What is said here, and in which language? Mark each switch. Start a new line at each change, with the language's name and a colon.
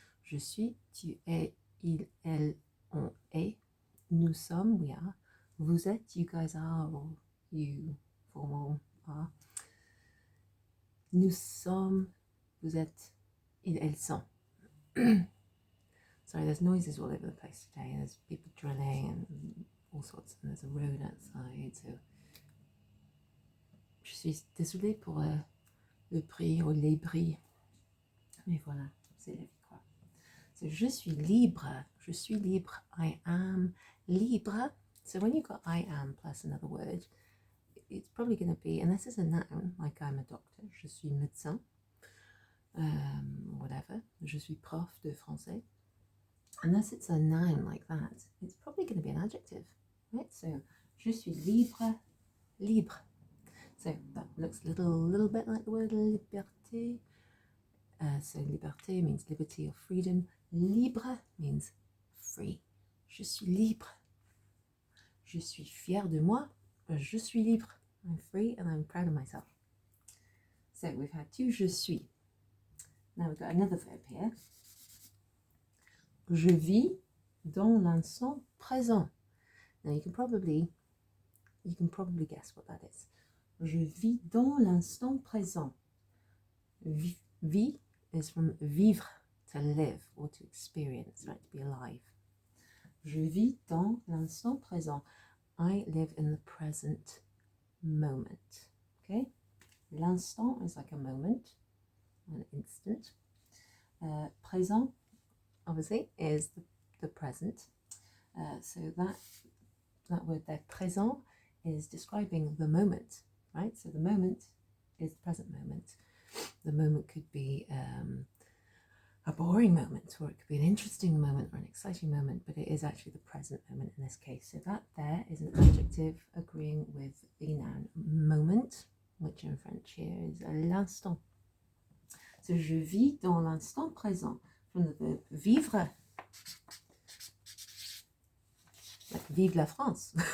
French: Je suis, tu es, il, elle, on est, nous sommes,
English: we are,
French: vous êtes,
English: you guys are, or you, formal, are,
French: nous sommes, vous êtes, ils, elles sont.
English: Sorry, there's noises all over the place today. There's people drilling and all sorts. And there's a road outside, so
French: je suis désolée pour le bruit ou les bruits. Mais voilà, c'est la vie, quoi. So, je suis libre. Je suis libre.
English: I am
French: libre.
English: So when you've got I am plus another word, it's probably going to be, and this is a noun, like I'm a doctor.
French: Je suis médecin.
English: Whatever.
French: Je suis prof de français.
English: Unless it's a noun like that, it's probably going to be an adjective, right? So,
French: je suis libre, libre.
English: So that looks a little bit like the word liberté. So liberté means liberty or freedom. Libre means free. Je suis libre.
French: Je suis fier de moi. Je suis libre.
English: I'm free and I'm proud of myself. So we've had two je suis. Now we've got another verb here.
French: Je vis dans l'instant présent.
English: Now you can probably guess what that is.
French: Je vis dans l'instant présent.
English: Vie is from vivre, to live or to experience, right? To be alive.
French: Je vis dans l'instant présent.
English: I live in the present moment. Okay? L'instant is like a moment, an instant. Présent, obviously, is the present. So that word there, présent, is describing the moment, right? So the moment is the present moment. The moment could be a boring moment, or it could be an interesting moment or an exciting moment, but it is actually the present moment in this case. So that there is an adjective agreeing with the noun moment, which in French here is l'instant.
French: So je vis dans l'instant présent,
English: from the verb
French: vivre, like vive la France.